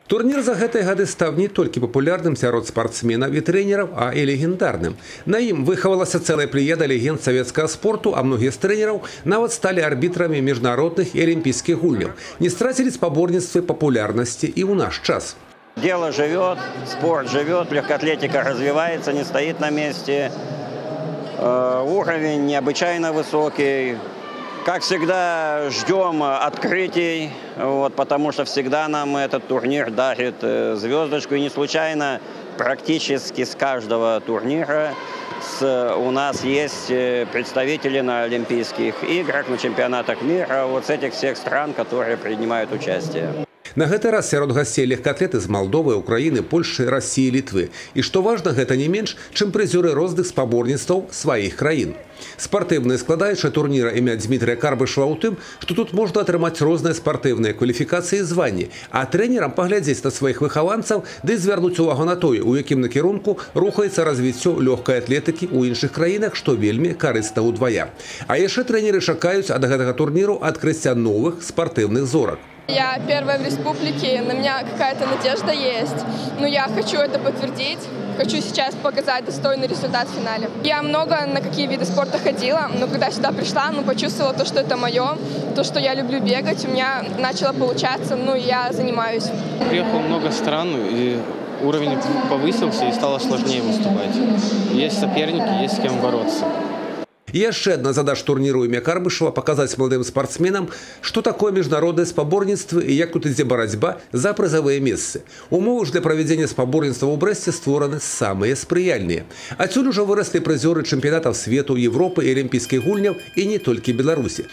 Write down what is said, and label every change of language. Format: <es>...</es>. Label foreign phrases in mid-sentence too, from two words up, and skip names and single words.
<be>Турнір за гэтыя гады стаў не толькі папулярным сярод спартсменаў і трэнераў, а і легендарным. На ім выхавалася цэлая плеяда легенд савецкага спорту, а многія з трэнераў нават сталі арбітрамі міжнародных і алімпійскіх гульняў. Не страцілі спаборніцтвы папулярнасці і ў наш час.</be> <ru>Дело живет, спорт живет, легкоатлетика развивается, не стоит на месте. Уровень необычайно высокий. Как всегда, ждем открытий, потому что всегда нам этот турнир дарит звездочку. И не случайно практически с каждого турнира у нас есть представители на Олимпийских играх, на чемпионатах мира, с этих всех стран, которые принимают участие.</ru> <be>На гэты раз сярод гасцей легкаатлеты з Малдовы, Украіны, Польшчы, Расіі, Літвы. І што важна, гэта не менш, чым прызёры розных спаборніцтваў сваіх краін. Спартыўная складаючая турніра імя Дмітрия Карбышева ў тым, што тут можна атрымаць розныя спартыўныя кваліфікацыі і званні, а трэнерам паглядзець на сваіх выхаванцаў ды звярнуць увагу на тое, у якім накірунку рухаецца развіццё лёгкай атлетыкі ў іншых краінах, што вельмі карысна ўдвая. А яшчэ трэнеры чакаюць ад гэтага турніру адкрыцця новых спартыўных зорак.</be> <ru>Я первая в республике, на меня какая-то надежда есть, но я хочу это подтвердить, хочу сейчас показать достойный результат в финале. Я много на какие виды спорта ходила, но когда сюда пришла, почувствовала то, что это мое, то, что я люблю бегать, у меня начало получаться, я занимаюсь. Приехало много стран, и уровень повысился, и стало сложнее выступать. Есть соперники, есть с кем бороться.</ru> <be>І яшчэ адна задача турніру імя Карбышева – паказаць маладым спартсменам, што такое міжнароднае спаборніцтва і як тут ідзе барацьба за прызавыя месцы. Умовы ж для правядзення спаборніцтва ў Брэсце створаны самыя спрыяльныя. Адсюль ужо выраслі прызёры чэмпіянатаў свету, Европы і алімпійскіх гульняў і не толькі Беларусі.</be>